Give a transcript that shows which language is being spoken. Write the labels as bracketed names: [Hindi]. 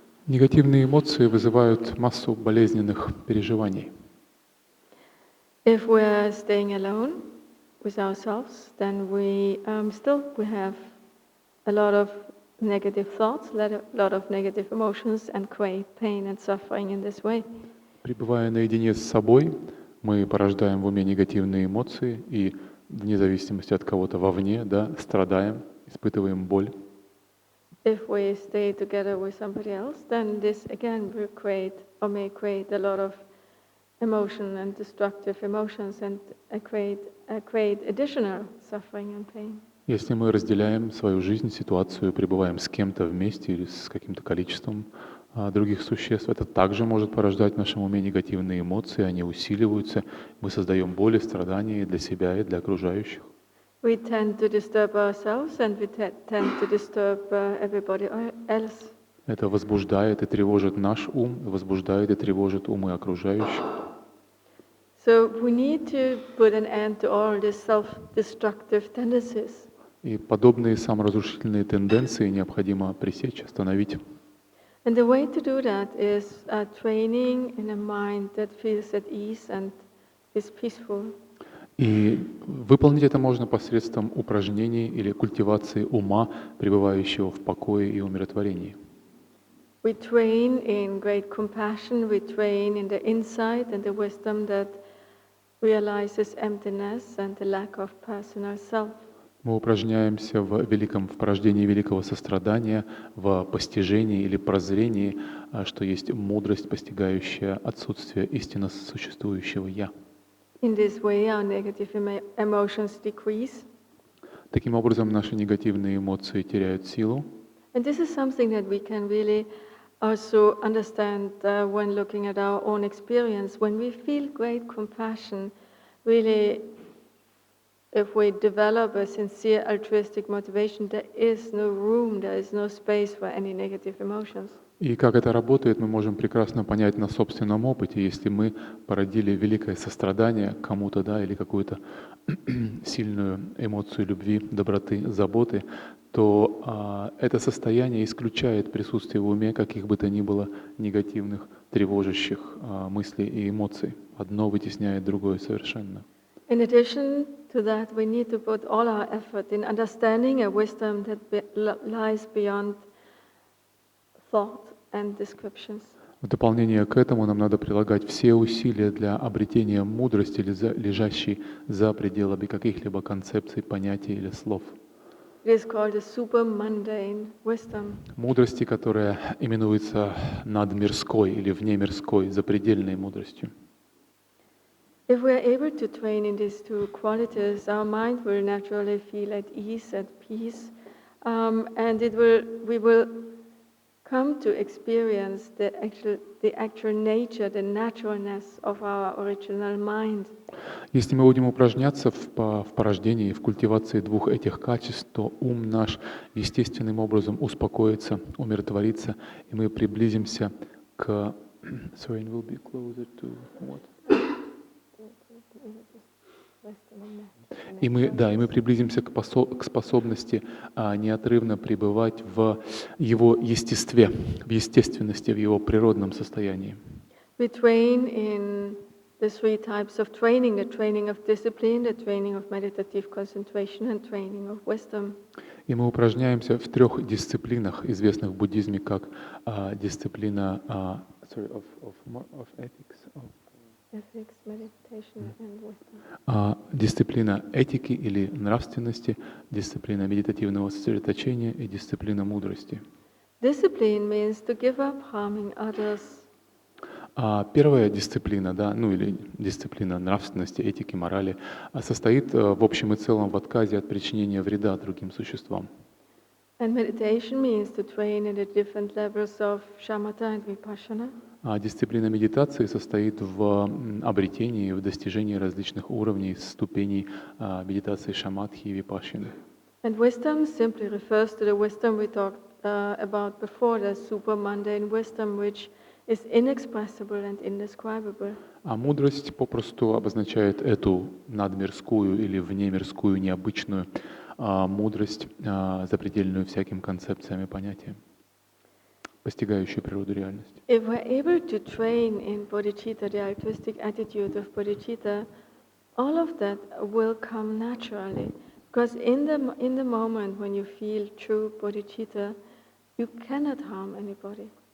[Russian] Негативные эмоции вызывают массу болезненных переживаний. [English] If we are staying alone with ourselves, then we have a lot of negative thoughts, a lot of negative emotions, and create pain and suffering in this way. [Russian] Пребывая наедине с собой, мы порождаем в уме негативные эмоции и, вне зависимости от кого-то вовне, страдаем, испытываем боль. [English] If we stay together with somebody else, then this again will may create a lot of emotion and destructive emotions and create additional suffering and pain. [Russian] Если мы разделяем свою жизнь, ситуацию, пребываем с кем-то вместе или с каким-то количеством других существ, это также может порождать в нашем уме негативные эмоции, они усиливаются, мы создаем боль и страдания для себя и для окружающих. [English] We tend to disturb ourselves and we tend to disturb everybody else. [Russian] Это возбуждает и тревожит наш ум, возбуждает и тревожит умы окружающих. [English] So we need to put an end to all these self-destructive tendencies. [Russian] И подобные саморазрушительные тенденции необходимо пресечь, остановить. [English] And the way to do that is training in a mind that feels at ease and is peaceful. [Russian] И выполнить это можно посредством упражнений или культивации ума, пребывающего в покое и умиротворении. [English] We train in great compassion, we train in the insight and the wisdom that realizes emptiness and the lack of personal self. [Russian] Мы упражняемся в порождении великого сострадания, в постижении или прозрении, что есть мудрость, постигающая отсутствие истинно существующего «я». [English] In this way, our negative emotions decrease. [Russian] Таким образом, наши негативные эмоции теряют силу. [English] And this is something that we can really also understand when looking at our own experience. When we feel great compassion, really, if we develop a sincere altruistic motivation, there is no room, there is no space for any negative emotions. [Russian] И как это работает, мы можем прекрасно понять на собственном опыте. Если мы породили великое сострадание кому-то, да, или какую-то сильную эмоцию любви, доброты, заботы, то это состояние исключает присутствие в уме каких бы то ни было негативных, тревожащих мыслей и эмоций. Одно вытесняет другое совершенно. [English] In addition to that, we need to put all our effort in understanding a wisdom that lies beyond thought and descriptions. [Russian] В дополнение к этому нам надо прилагать все усилия для обретения мудрости, лежащей за пределами каких-либо концепций, понятий или слов. [English] It is called a super mundane wisdom. [Russian] Мудрости, которая именуется надмирской или внемирской, запредельной мудростью. [English] If we are able to train in these two qualities, our mind will naturally feel at ease, at peace, and we will come to experience the actual nature, the naturalness of our original mind. [Russian] Если мы будем упражняться в порождении и в культивации двух этих качеств, то ум наш естественным образом успокоится, умиротворится, и мы приблизимся к... [English] Sorry, we'll be closer to what? [Russian] И мы приблизимся к способности неотрывно пребывать в его естестве, в естественности, в его природном состоянии. [English] We train in the three types of training: the training of discipline, the training of meditative concentration, and training of wisdom. [Russian] И мы упражняемся в трех дисциплинах, известных в буддизме как дисциплина [English] of ethics. Ethics, meditation, and wisdom. [Russian] Дисциплина этики или нравственности, дисциплина медитативного сосредоточения и дисциплина мудрости. [English] Discipline means to give up harming others. [Russian] Первая дисциплина, да, ну или дисциплина нравственности, этики, морали, состоит в общем и целом в отказе от причинения вреда другим существам. [English] And meditation means to train in the different levels of shamatha and vipassana. [Russian] Дисциплина медитации состоит в обретении, в достижении различных уровней, ступеней медитации шаматхи и випашшаны. [English] And wisdom simply refers to the wisdom we talked about before, the super mundane wisdom, which is inexpressible and indescribable. [Russian] А мудрость попросту обозначает эту надмирскую или внемирскую необычную мудрость, запредельную всяким концепциям и понятиям, постигающую природу реальности. [English] If we're able to train in bodhicitta, the altruistic attitude of bodhicitta, all of that will come naturally. Because in the moment when you feel true bodhicitta, you cannot harm anybody.